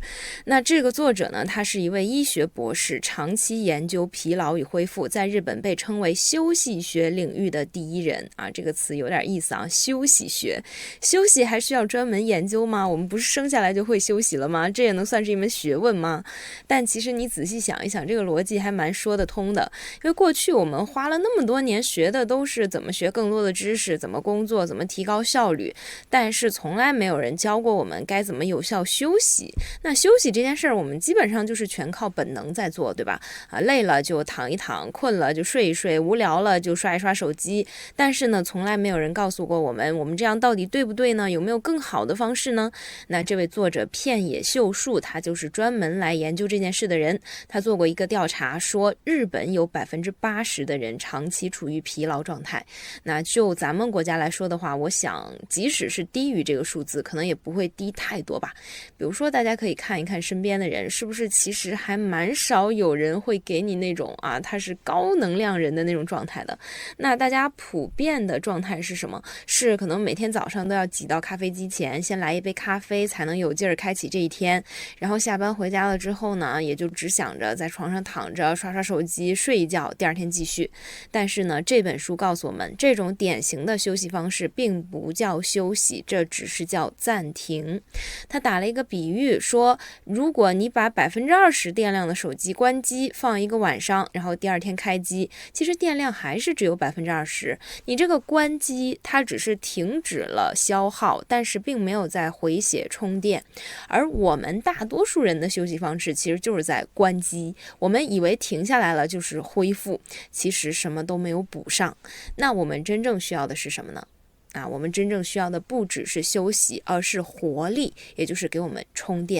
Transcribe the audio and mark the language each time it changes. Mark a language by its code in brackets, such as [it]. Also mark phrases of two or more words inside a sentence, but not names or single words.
[zh] 那這個作者呢，他是一位醫學博士，長期研究疲勞與恢復，在日本被稱為休息學領域的第一人這個詞有點意思休息學，休息還需要專門研究嗎？我們不是生下來就會休息了嗎？這也能算是一門學問嗎？但其實你仔細想一想，這個邏輯還蠻說得通的，因為過去我們花了那麼多年學的都是怎麼學更多的知識，怎麼工作，怎麼提高效率，但是從來沒有人教過我們該怎麼有效休息。那休息這件事兒，我們基本上就是全靠本能在做，对吧？累了就躺一躺，困了就睡一睡，無聊了就刷一刷手機。但是呢，從來沒有人告訴過我們這樣到底對不對呢？有沒有更好的方式呢？那這位作者片野秀樹，他就是專門來研究這件事的人。他做過一個調查，說日本有80%的人長期處於疲勞狀態。那就咱們國家來說的話，我想即使是低於這個數字，可能也不會低太多吧。比如說大家可以看一看身邊的人，是不是其實還蠻少有人會給你那種他是高能量人的那種狀態的。那大家普遍的狀態是什麼？是可能每天早上都要擠到咖啡機前，先來一杯咖啡才能有勁兒開啟這一天，然後下班回家了之後呢，也就只想着在床上躺着刷刷手機，睡一覺，第二天繼續。但是呢，這本書告訴我們，這種典型的休息方式並不叫休息，這只是叫暫停。他打了一個比喻說，如果你把20%電量的手機關機放一個晚上，然後第二天開機，其實電量還是只有20%。你這個關機它只是停止了消耗，但是並沒有在回血充電。而我們大多數人的休息方式其實就是在關機，我們以为停下來了就是恢復，其實什麼都沒有補上。那我們真正需要的是什麼呢？我們真正需要的不只是休息，而是活力，也就是給我們充電。